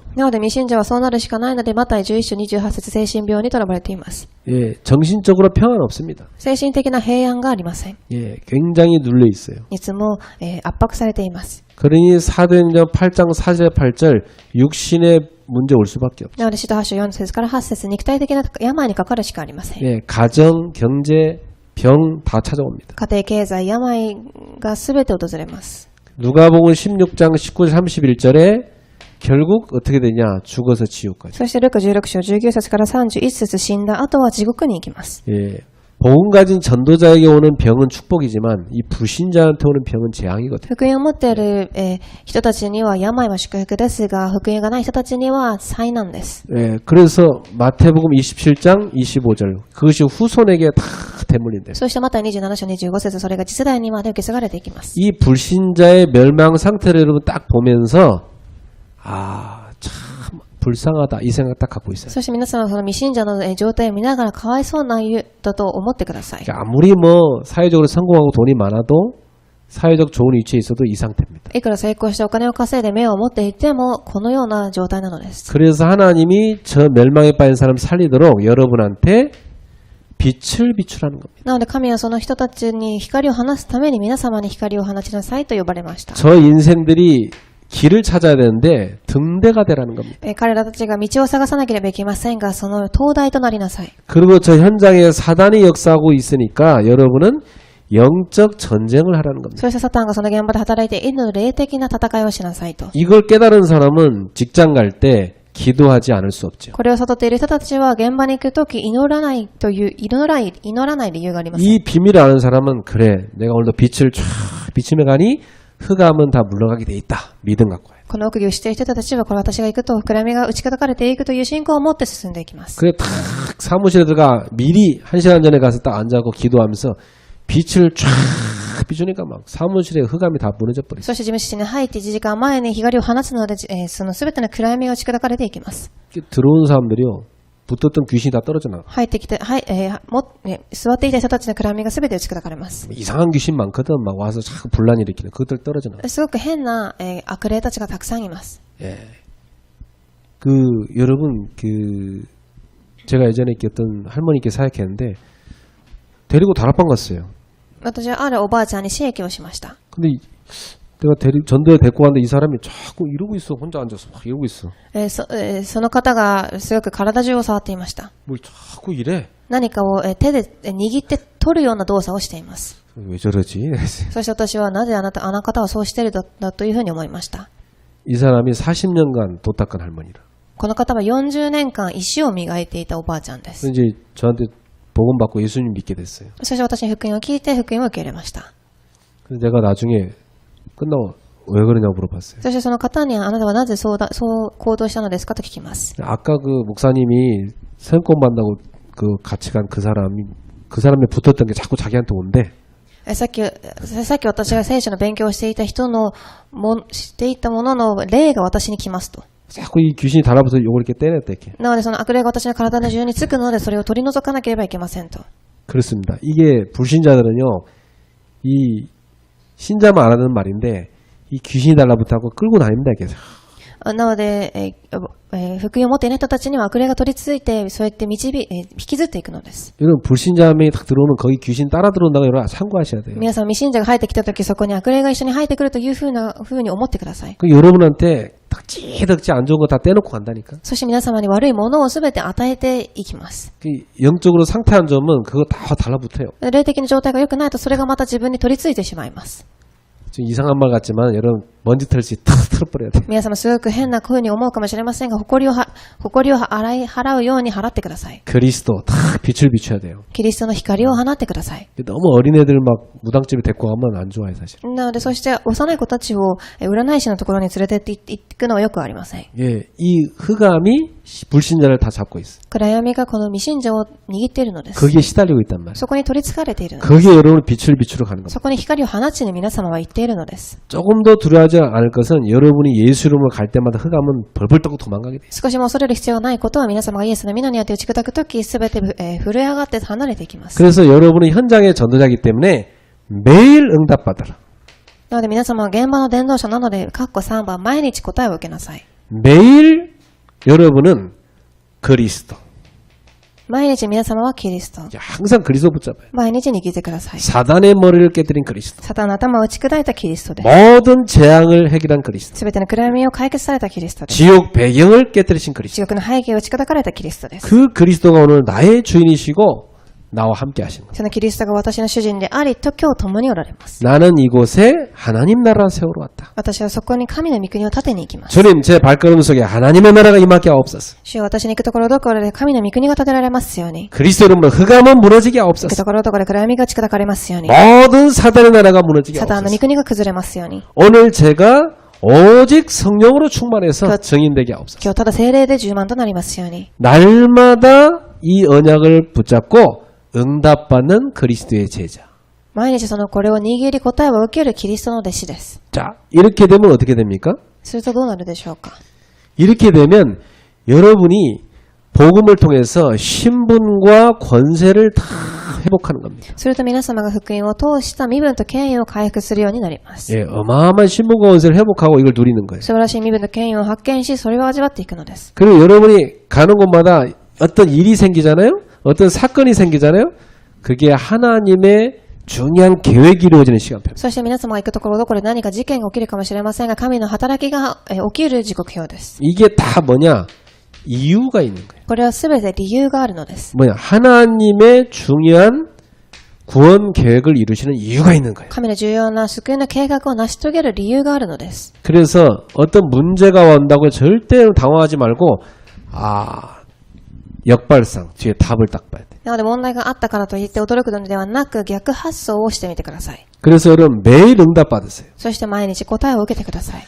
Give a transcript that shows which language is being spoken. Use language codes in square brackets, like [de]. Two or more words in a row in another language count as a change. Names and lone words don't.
[ja] なので未信者はそうなるしかないので、マタイ11章28節、精神病にとらわれています。 [ko] 예, 정신적으로 평안 없습니다. [ja] 精神的な平安がありません。 [ko] 예, 굉장히 눌려 있어요. [ja] いつも、圧迫されています。 [ko] 그러니 사도행전 8장 4절 8절 육신의 문제 올 수밖에 없죠. [ja] なので、使徒8章4節から8節、肉体的な病にかかるしかありません。 [ko] 예, 가정, 경제, 병 다 찾아옵니다. [ja] 家庭経済、病が全て訪れます。 [ko] 누가복음 16장 19절 31절에 결국 어떻게 되냐? 죽어서 지옥 가죠. [ja] そしてルカ16章19節から31節、死んだ後は地獄に行きます。 [ko] 예. 복음 가진 전도자에게 오는 병은 축복이지만 이 불신자한테 오는 병은 재앙이거든요. [ja] 福音を持っている、人たちには病は祝福ですが、福音がない人たちには災難です。 [ko] 예. 그래서 마태복음 27장 25절 그것이 후손에게 다 대물린대요. [ja] そしてまた27章25節、それが次世代にまで受け継がれていきます。 [ko] 이 불신자의 멸망 상태를 여러분 딱 보면서 아, 참 불쌍하다 이 생각 딱 갖고 있어요. [ja] そして皆さんはその未信者の状態を見ながらかわいそうなだと思ってください。 [ko] 아무리 뭐 사회적으로 성공하고 돈이 많아도 사회적 좋은 위치에 있어도 이 상태입니다. [ja] いくら成功してお金を稼いで名を持っていてもこのような状態なのです。 [ko] 그래서 하나님이 저 멸망에 빠진 사람 살리도록 여러분한테 빛을 비추라는 겁니다. [ja] なので神はその人たちに光を放すために皆様に光を放ちなさいと呼ばれました。 [ko] 저 인생들이 길을 찾아야 되는데 등대가 되라는 겁니다. [ja] 彼らたちが道を探さなければいけませんが、その灯台となりなさい。 [ko] 그리고 저 현장에 사단이 역사하고 있으니까 여러분은 영적 전쟁을 하라는 겁니다. [ja] そしてサタンがその現場で働いているので霊的な戦いをしなさいと。 [ko] 이걸 깨달은 사람은 직장 갈 때 기도하지 않을 수 없죠. [ja] これを悟っている人たちは現場に行くとき祈らない理由があります。 [ko] 이 비밀을 아는 사람은 그래 내가 오늘도 빛을 쫙 비치며 가니 흑암은 다 물러가게 돼 있다. 믿음 갖고 와요. [ja] この奥義を知っている人たちはこれ私が行くと暗闇が打ち叩かれていくという信仰を持って進んでいきます。 [ko] 그래 탁 사무실에 들어가 미리 1시간 전에 가서 딱 앉아고 기도하면서 빛을 쫙 비추니까 막 사무실에 흑암이 다 무너져 버렸어요. [ja] そして事務室に入って1時間前に光を放つので、その全ての暗闇が打ち砕かれていきます。 [ko] 들어온 사람들이요. 붙었던 귀신이 다 떨어져 나가. [ja] 入ってきて、座っていた人たちの暗闇が全て打ち砕かれます。 [ko] 이상한 귀신 많거든. 막 와서 자꾸 분란 일으키는 그것들 떨어져 나가. [ja] すごく変な、悪霊たちがたくさんいます。 [ko] 예. 여러분 제가 예전에 어떤 할머니께 사역했는데 데리고 다락방 갔어요. [ja] 私はあるおばあちゃんに刺激をしました。 [ko] 근데 내가 전도에 데리고 갔는데 이 사람이 자꾸 이러고 있어. 혼자 앉아서 막 이러고 있어. [ja] その方がすごく体中を触っていました。 [ko] 뭘 자꾸 이래. [ja] 何かを手で握って取るような動作をしています。 [ko] 왜 저러지? [ja] そして私はなぜあの方はそうしているんだというふうに思いました。 [ko] 이 사람이 40년간 도 닦은 할머니라. [ja] この方は40年間石を磨いていたおばあちゃんです。 [ko] 이제 저한테 복음 받고 예수님 믿게 됐어요. [ja] そして私に福音を聞いて福音を受け入れました。 [ko] 그래서 내가 나중에 끝나고 왜 그러냐고 물어봤어요. [ja] そしてその方に、あなたはなぜそう行動したのですかと聞きます。 [ko] 아까 그 목사님이 사용권 받는다고 그 같이 간 그 사람이 붙었던 게 자꾸 자기한테 온대. [ja] さっき私が聖書の勉強をしていたしていたものの霊が私に来ますと。 [ko] 자꾸 이 귀신이 달라붙어서 요걸 이렇게 떼냈다 이렇게. [ja] なのでその悪霊が私の体の中につくのでそれを取り除かなければいけませんと。 [ko] 그렇습니다. 이게 불신자들은요, 이 신자만 안 하는 말인데 이 귀신이 달라붙어서 끌고 다닙니다 계속. [ja] なので、福音を持っていない人たちには悪霊が取り付いて、そうやって引きずっていくのです。 [ko] 여러분 불신자 한 명이 딱 들어오면 거기 귀신 따라 들어온다고 여러분 참고하셔야 돼요. [ja] 皆さん未信者が入ってきたとき、そこに悪霊が一緒に入ってくるというふうに思ってください。 [ko] 그 여러분한테 덕지 안 좋은 거 다 떼놓고 간다니까. [ja] そして皆様に悪いものをすべて与えていきます。 [ko] 그 영적으로 상태 안 좋으면 그거 다 달라붙어요. [ja] 霊的な状態が良くないと、それがまた自分に取り付いてしまいます。 [ko] 좀 이상한 말 같지만 여러분 먼지 털씨 탁 털어버려야 돼. [ja] 皆様すごく変な風に思うかもしれませんが、誇りを払うように払ってください。 [ko] 그리스도 탁 빛을 비춰야 돼요. [ja] キリストの光を放ってください。 [ko] 너무 어린애들 막 무당집에 데리고 가면 안 좋아해 사실. [ja] なので、そして幼い子たちを占い師のところに連れてっていくのはよくありません。 [ko] 예, 이 흑암이 불신자를 다 잡고 있어. [ja] 暗闇がこの未信者を握っているのです。 [ko] 거기에 시달리고 있단 말이야. [ja] そこに取り憑かれているのです。 [ko] 거기에 여러분 빛을 비추러 가는 겁니다. [ja] そこに光を放ちに皆様は言っているのです。 [ko] 조금 더 두려워하지 않을 것은 여러분이 예수 이름을 갈 때마다 흑암은 벌벌 떠고 도망가게 돼요. [ja] 少しも恐れる必要がないことは、皆様がイエスの皆にあって打ち砕くとき、すべて震え上がって離れていきます。 [ko] 그래서 여러분은 현장의 전도자이기 때문에 매일 응답받아라. [ja] なので皆様は現場の伝道者なので、3番、毎日答えを受けなさい。 [ko] 매일 여러분은 그리스도. [ja] 毎日皆様はキリスト。 [ko] 항상 그리스도 붙잡아요. [ja] 毎日握ってください。 [ko] 사단의 머리를 깨뜨린 그리스도. [ja] サタンの頭を打ち砕いたキリストです。 [ko] 모든 재앙을 해결한 그리스도. [ja] すべての暗闇を解決されたキリストです。 [ko] 지옥 배경을 깨뜨리신 그리스도. [ja] 地獄の背景を打ち砕かれたキリストです。 [ko] 그 그리스도가 오늘 나의 주인이시고 나와 함께 하시는 거예요. [ja] そのキリストが私の主人であり、と今日共におられます。 [ko] 나는 이곳에 하나님 나라 세우러 왔다. [ja] 私はそこに神の御国を立てに行きます。 [ko] 주님 제 발걸음 속에 하나님의 나라가 임하게 하옵소서. [ja] 主よ、私に行くところどころで神の御国が立てられますように。 [ko] 그리스도 이름으로 흑암은 무너지게 [ja] 行く [ko] 하옵소서. [ja] ところどころで暗闇が打ち砕かれますように。 [ko] 모든 사단의 나라가 무너지게 [ja] サタンの御 [ko] 하옵소서. [ja] 国が崩れますように。 [ko] 오늘 제가 오직 성령으로 충만해서 증인되게 하옵소서. [ja] 今日ただ聖霊で充満となりますように。 [ko] 날마다 이 언약을 붙잡고 응답받는 그리스도의 제자. [ja] 毎日これを握り答えを受けるキリストの弟子です。 [ko] 자, 이렇게 되면 어떻게 됩니까? [ja] するとどうなるでしょうか。 [ko] 이렇게 되면 여러분이 복음을 통해서 신분과 권세를 다 회복하는 겁니다. [ja] すると皆様が福音を通した身分と権威を回復するようになります。 [ko] 예, 어마어마한 신분과 권세를 회복하고 이걸 누리는 거예요. [ja] 素晴らしい身分と権威を発見し、それを味わっていくのです。 [ko] 그리고 여러분이 가는 곳마다 어떤 일이 생기잖아요? 어떤 사건이 생기잖아요? 그게 하나님의 중요한 계획이 이루어지는 시간표. [ja] そして皆様が行くところどころで何か事件が起きるかもしれませんが、神の働きが起きる時刻表です。 [ko] 이게 다 뭐냐? 이유가 있는 거예요. [ja] これはすべて理由があるのです。 [ko] 뭐냐? 하나님의 중요한 구원 계획을 이루시는 이유가 있는 거예요. [ja] 神の重要な救いの計画を成し遂げる理由があるのです。 [ko] 그래서 어떤 문제가 온다고 절대 당황하지 말고 역발상 뒤에 답을 딱 봐야 돼. [ja] なので問題があったからといって驚くのではなく、逆発想をしてみてください。 [ko] 그래서 여러분 매일 응답 받으세요. [ja] そして毎日答えを受けてください。